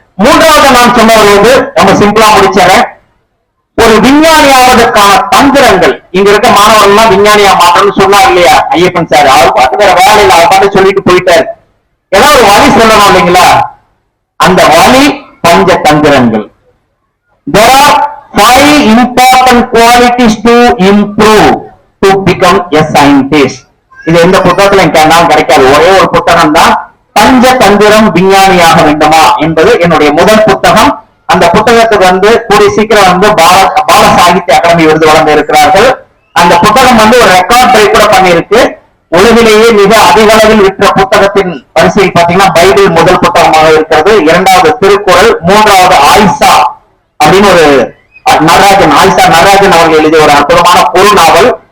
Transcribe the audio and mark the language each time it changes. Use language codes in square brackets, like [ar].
[ta] மூன்றாவது நான் சொன்னவர் நம்ம சிம்பிளா முடிச்சறேன். ஒரு விஞ்ஞானி ஆவதற்கான தந்திரங்கள். இங்க இருக்க மாணவர்கள் எல்லாம் விஞ்ஞானியா மாற்றணும்னு சொன்னார் இல்லையா ஐயப்பன் சார். அவர் பார்த்து வேற வேலையில் அவர் பார்த்து சொல்லிட்டு போயிட்டாரு. ஏதாவது ஒரு வழி சொல்லணும் இல்லைங்களா, அந்த வழி பஞ்ச தந்திரங்கள். [en] There are 5 important qualities to improve to become a scientist. [ta] இது எந்த புத்தகத்துல எனக்கு கிடைக்காது. ஒரே ஒரு புத்தகம் தான், பஞ்ச தந்திரம் விஞ்ஞானியாக வேண்டுமா என்பது என்னுடைய முதல் புத்தகம். அந்த புத்தகத்துக்கு கூடிய சீக்கிரம் பால சாகித்ய அகாடமி விருது வழங்க இருக்கிறார்கள். அந்த புத்தகம் ஒரு ரெக்கார்ட் பிரேக் கூட பண்ணிருக்கு. உலகிலேயே மிக அதிக அளவில் விற்ற புத்தகத்தின் வரிசையில் பாத்தீங்கன்னா பைபிள் முதல் புத்தகமாக இருக்கிறது, 2வது திருக்குறள், 3வது ஆயிஷா அப்படின்னு ஒரு ஆயிஷா நடராஜன் அவர்கள் எழுதிய ஒரு அற்புதமான பொருள் நாவல்.